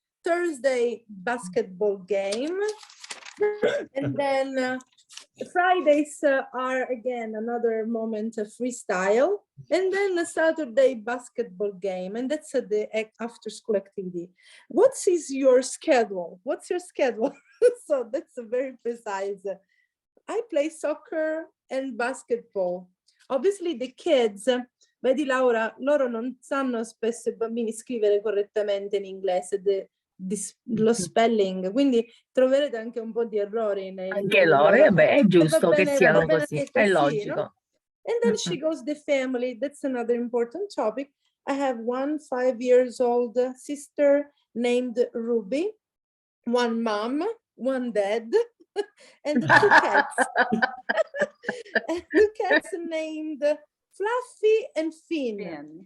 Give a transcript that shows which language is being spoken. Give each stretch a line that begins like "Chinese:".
English: Thursday, basketball game. And then Fridays are again another moment of freestyle, and then the Saturday basketball game, and that's the after school activity. What is your schedule? What's your schedule? So that's very precise. I play soccer and basketball. Obviously the kids,
Italian: vedi Laura, loro non sanno spesso I bambini scrivere correttamente in inglese, lo spelling, quindi troverete anche un po' di errori Anche loro, vabbè, è giusto che siano così, è così, logico. no?
English: And then she goes the family. That's another important topic. I have one 5 years old sister named Ruby, one mom, one dad, and 2 cats. And 2 cats named Fluffy and Finn.